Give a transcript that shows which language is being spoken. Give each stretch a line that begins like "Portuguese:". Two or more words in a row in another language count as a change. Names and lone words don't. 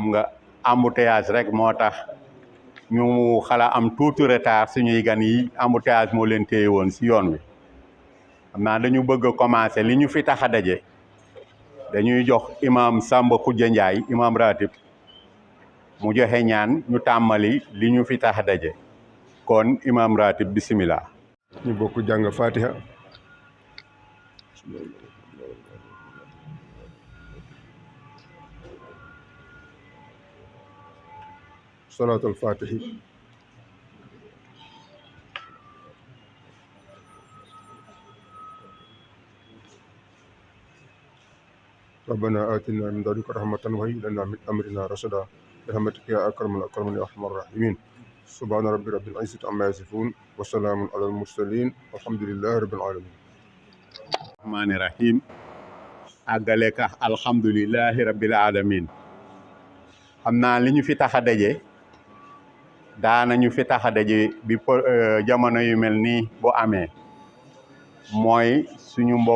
Wolof: nga embouteillage rek moo tax ñu xala am tuuti retard suñuy gan yi embouteillage moo leen téye woon ci yoon wi xam naa dañu bëgg a commencer li ñu fi tax a daje dañuy jox imam Samba Khoudia Ndiaye imam ratib mu joxe ñaan ñu tàmmali li ñu fi tax a daje kon imam ratib bismillah ñu bokk jàng fatiha
Arabic: صلاة الفاتح ربنا آتنا من لدنك رحمة وهيئ لنا من أمرنا رشدا برحمتك يا أكرم الأكرمين يا أرحم الراحمين سبحان رب العزة عما يصفون وسلام على المرسلين والحمد لله رب العالمين رحمن رحيم
Wolof: àggale ka
Arabic: الحمد لله رب العالمين
Wolof: xam naa li ñu fi tax a daje daanañu fi tax a daje bi jamono yu mel nii bu amee mooy suñu mbokk